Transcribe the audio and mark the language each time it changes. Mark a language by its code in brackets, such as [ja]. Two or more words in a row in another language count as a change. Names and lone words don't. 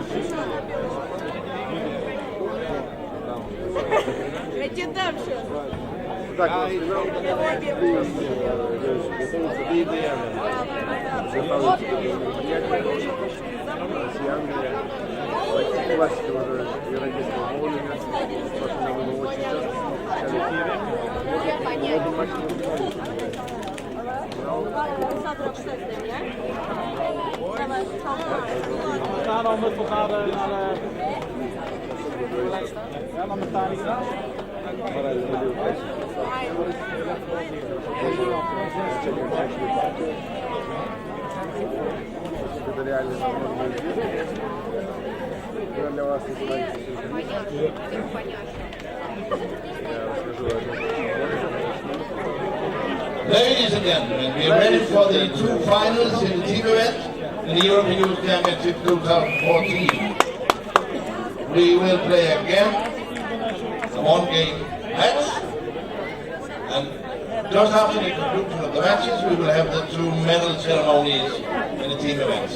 [ru] Иди дальше. Так, у нас финал. Классика уже европейского боулинга. Потому что мы очень [nl] We gaan al met elkaar naar de... Ja, dan met Tani gedaan. [ru] Это реально для вас [en] Ladies and gentlemen, we are ready for the two finals in the team event in the European Youth Championship 2014. We will play again a one-game match, and just after the conclusion of the matches, we will have the two medal ceremonies in the team events.